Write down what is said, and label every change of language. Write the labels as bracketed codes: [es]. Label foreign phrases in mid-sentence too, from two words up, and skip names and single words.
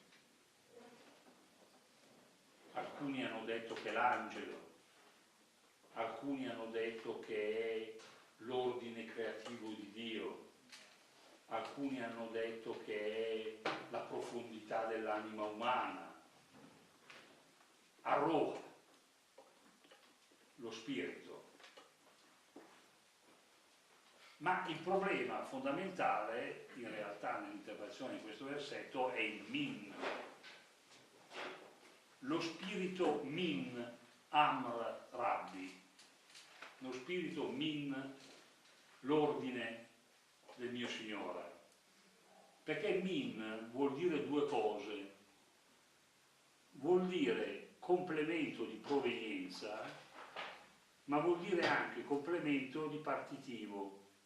[it] Alcuni hanno detto che l'angelo, alcuni hanno detto che è l'ordine creativo di Dio, alcuni hanno detto che è la profondità dell'anima umana, arroja, lo spirito. Ma il problema fondamentale, in realtà, nell'interpretazione di questo versetto è il min. Lo spirito [ar] من أمر ربي, [it] lo spirito min l'ordine del mio Signore. Perché min vuol dire due cose. Vuol dire complemento di provenienza, ma vuol dire anche complemento di partitivo.